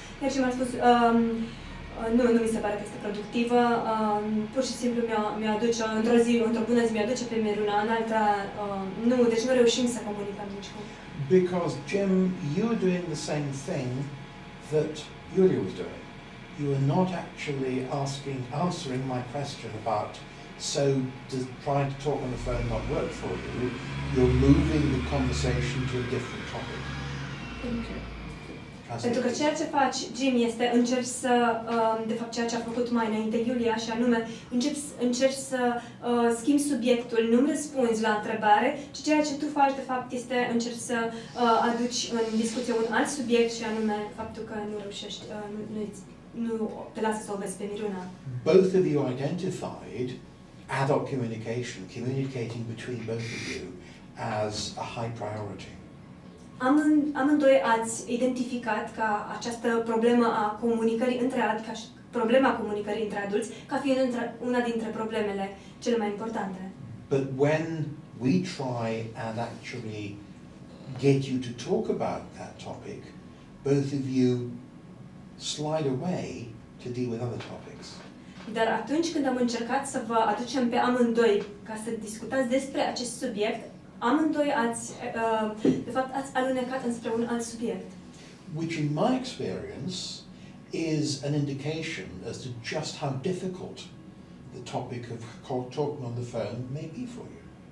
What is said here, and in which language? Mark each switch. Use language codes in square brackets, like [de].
[ro] Iar Jim a spus, nu mi se pare că este productivă, pur și simplu mi-o aduce, într-o bună zi mi-o aduce pe Miruna, în alta, nu, deci nu reușim să comunicăm nicicum. [en] Because, Jim, you were doing the same thing that Julia was doing. You were not actually answering my question about, so does trying to talk on the phone not work for you? You're moving the conversation to a different topic. Okay. [ro] Pentru că ceea ce faci, Jim, este încerci să, de fapt ceea ce a făcut mai înainte Julia, și anume încerci să schimbi subiectul, nu-mi răspunzi la întrebare, ci ceea ce tu faci, de fapt, este încerci să aduci în discuție un alt subiect, și anume faptul că nu reușești, nu te lasă să o vezi pe Miruna. [en] Both of you identified adult communication, communicating between both of you, as a high priority. [ro] Amândoi ați identificat ca această problemă a comunicării între adulți, problema comunicării între adulți, ca fiind una dintre problemele cele mai importante. [en] But when we try and actually get you to talk about that topic, both of you slide away to deal with other topics. [ro] Dar atunci când am încercat să vă aducem pe amândoi ca să discutați despre acest subiect, amândoi de fapt, ați alunecat înspre un alt subiect. [en] Which in my experience is an indication as to just how difficult the topic of talking on the phone may be for you.